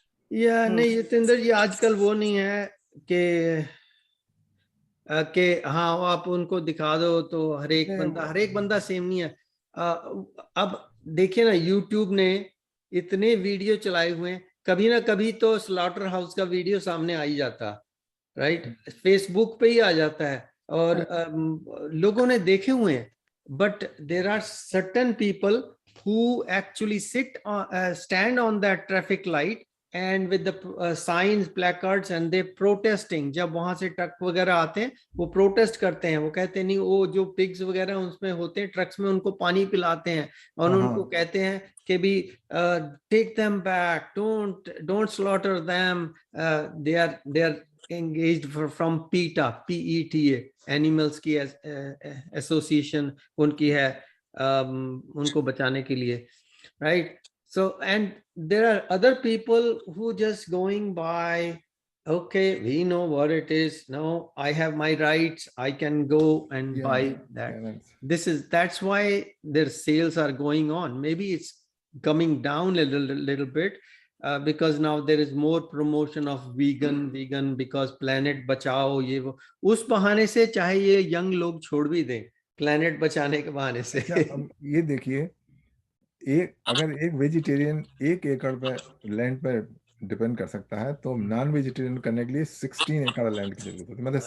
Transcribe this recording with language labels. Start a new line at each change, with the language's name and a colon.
Hindi: या नहीं यतेंद्र जी, आजकल वो नहीं है कि हाँ आप उनको दिखा दो तो हर एक बंदा सेम नहीं है। अब देखिए ना, यूट्यूब ने इतने वीडियो चलाए हुए हैं, कभी ना कभी तो स्लॉटर हाउस का वीडियो सामने आ ही जाता, राइट, फेसबुक पे ही आ जाता है, और लोगों ने देखे हुए हैं। But
English: There are certain people who actually stand on that traffic light and with the signs, placards, and they protesting।
Hindi: जब वहां से ट्रक वगैरह आते हैं वो प्रोटेस्ट करते हैं, वो कहते हैं नहीं, वो जो पिग्स वगैरह उसमें होते हैं ट्रक्स में, उनको पानी पिलाते हैं और उनको कहते हैं कि भी
English: take them back, don't slaughter them, they are engaged from PETA
Hindi: animals की एसोसिएशन उनकी है, उनको बचाने के लिए, right?
English: So and there are other people who just going by, okay, we know what it is, no, I have my rights, I can go and buy that. That's why their sales are going on. Maybe it's coming down a little bit, because now there is more promotion of vegan because planet
Hindi: बचाओ, ये वो, उस बहाने से चाहे ये young लोग छोड़ भी दें प्लेनेट बचाने के बहाने से। ये देखिए, अगर एक वेजिटेरियन 1 एकड़ पे लैंड पे डिपेंड कर सकता है, तो नॉन वेजिटेरियन करने के लिए 16 एकड़ लैंड की जरूरत होती है।